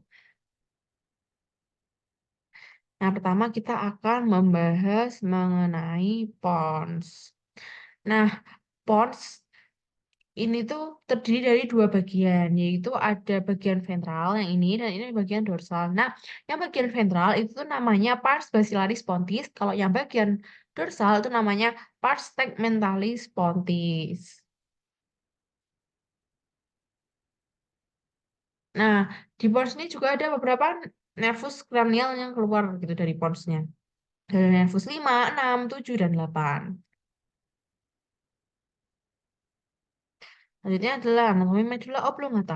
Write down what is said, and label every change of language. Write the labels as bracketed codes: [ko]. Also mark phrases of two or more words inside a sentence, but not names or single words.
[id] Nah, pertama kita akan membahas mengenai pons. Nah, pons ini tuh terdiri dari dua bagian, yaitu ada bagian ventral yang ini dan ini bagian dorsal. Nah, yang bagian ventral itu tuh namanya [la] pars basilaris pontis, [id] kalau yang bagian dorsal itu namanya [la] pars tegmentalis pontis. [id] Nah, di pons ini juga ada beberapa nervus kranial yang keluar gitu dari ponsnya. Ada nervus 5, 6, 7, dan 8. Selanjutnya adalah anatomi [la] medulla oblongata.